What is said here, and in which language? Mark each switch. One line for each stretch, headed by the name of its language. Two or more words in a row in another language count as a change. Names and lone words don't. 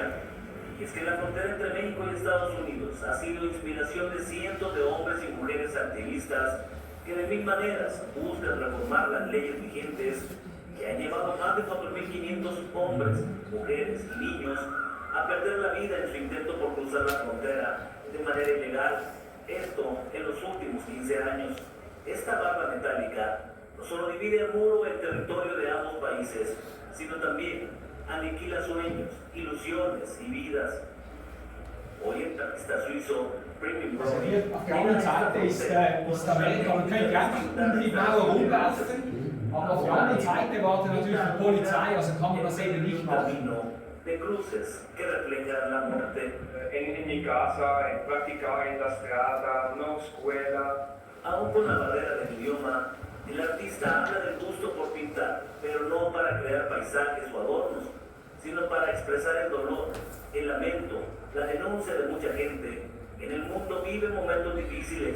Spanish: Y es que la frontera entre México y Estados Unidos ha sido inspiración de cientos de hombres y mujeres activistas que de mil maneras buscan reformar las leyes vigentes que han llevado más de 4.500 hombres, mujeres y niños a perder la vida en su intento por cruzar la frontera de manera ilegal. Esto en los últimos 15 años. Esta barra metálica no solo divide el muro el territorio de ambos países, sino también aniquila sueños, ilusiones y vidas. Hoy el artista suizo Pirmin
German: Also hier auf der anderen Seite ist Amerika, man könnte einfach um die Mauer rumlaufen, aber auf der anderen Seite wartet natürlich die Polizei, also kann man das eben nicht machen.
Spanish: De cruces que reflejan la muerte. En mi casa, practicaba en la strada, no escuela. Aún con la barrera del idioma, el artista habla del gusto por pintar, pero no para crear paisajes o adornos, sino para expresar el dolor, el lamento, la denuncia de mucha gente que en el mundo vive momentos difíciles.